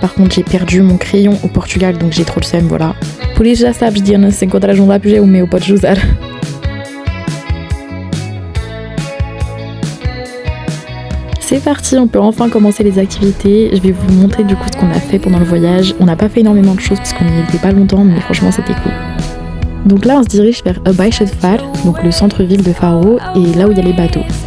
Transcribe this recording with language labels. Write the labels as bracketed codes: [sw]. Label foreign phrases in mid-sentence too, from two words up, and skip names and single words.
[fr] Par contre, j'ai perdu mon crayon au Portugal, donc j'ai trop le seum, voilà. [pt] Por isso já sabes, Diana, se encontras lápis é o meu, podes usar. [fr] C'est parti, on peut enfin commencer les activités. Je vais vous montrer du coup ce qu'on a fait pendant le voyage. On n'a pas fait énormément de choses parce qu'on n'y était pas longtemps, mais franchement c'était cool. Donc là, on se dirige vers Baixo de Faro, donc le centre-ville de Faro, et là où il y a les bateaux.